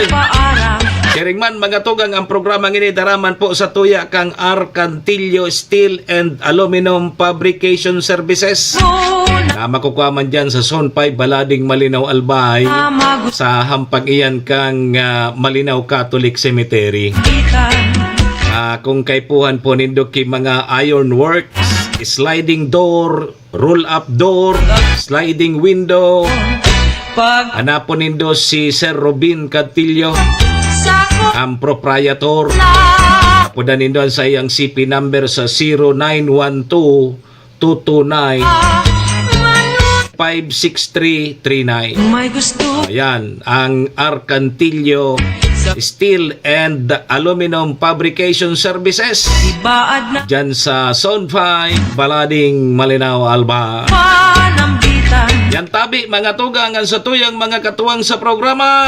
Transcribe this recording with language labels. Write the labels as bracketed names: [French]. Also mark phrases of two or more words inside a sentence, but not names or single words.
[Bikol] Kiringman, mga tugang, ang programang ini daraman po sa tuya kang Arcantillo Steel and Aluminum Fabrication Services. Makukuha man dyan sa Zone 5, Balading, Malinaw, Albay. Sa hampag iyan kang Malinaw Catholic Cemetery. Kung kaipuhan po nindo ki mga ironworks, [English] sliding door, roll-up door, sliding window. [Bikol] Hanapon nindo si Sir Robin Catillo, ang proprietor. Apunan nindo sa iyang CP number sa 092229-56339. Ayan, ang Arcantillo Steel and Aluminum Fabrication Services. Diyan sa Zone 5, Balading, Malinaw, Alba. Yan tabi mga tugang ang sa tuyang mga katuwang sa programa.